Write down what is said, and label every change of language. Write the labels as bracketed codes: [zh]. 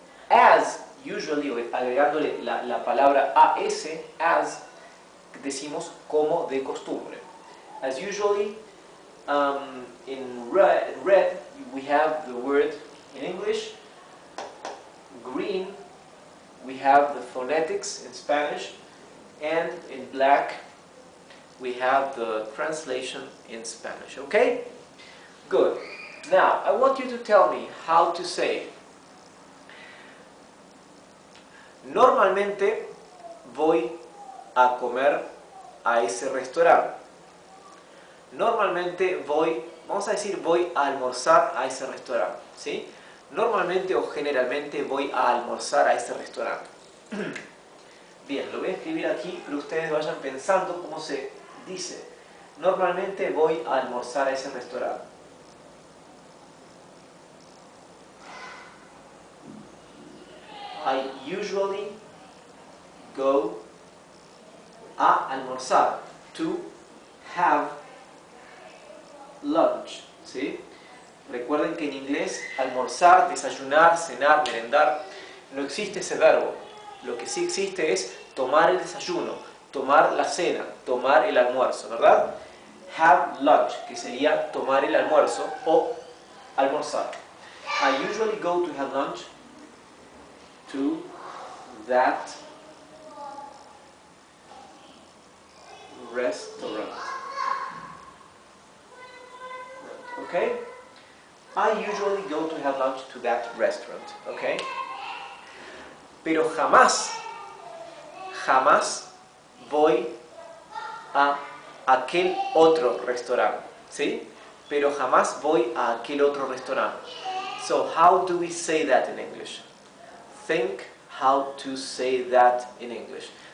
[en] As usually, [es] agregándole la palabra as, decimos como de costumbre. [en] As usually, in red, we have the word in English. Green, we have the phonetics in Spanish. And in black, we have the translation in Spanish, okay? Good. Now, I want you to tell me how to say. [es] Normalmente voy a comer a ese restaurante. Normalmente vamos a decir voy a almorzar a ese restaurante, ¿sí? Normalmente o generalmente voy a almorzar a ese restaurante. Bien, lo voy a escribir aquí, pero ustedes vayan pensando cómo se dice. Normalmente voy a almorzar a ese restaurante. [en] I usually go [es] a almorzar, [en] to have lunch, ¿sí? [es] Recuerden que en inglés almorzar, desayunar, cenar, merendar, no existe ese verbo. Lo que sí existe es tomar el desayuno, tomar la cena, tomar el almuerzo, ¿verdad? [en] Have lunch, [es] que sería tomar el almuerzo o almorzar. [en] I usually go to have lunch to that restaurant. Okay? I usually go to have lunch to that restaurant. Okay? [es] Pero jamás voy a aquel otro restaurante, ¿sí? Pero jamás voy a aquel otro restaurante. [en] So, how do we say that in English? Think how to say that in English.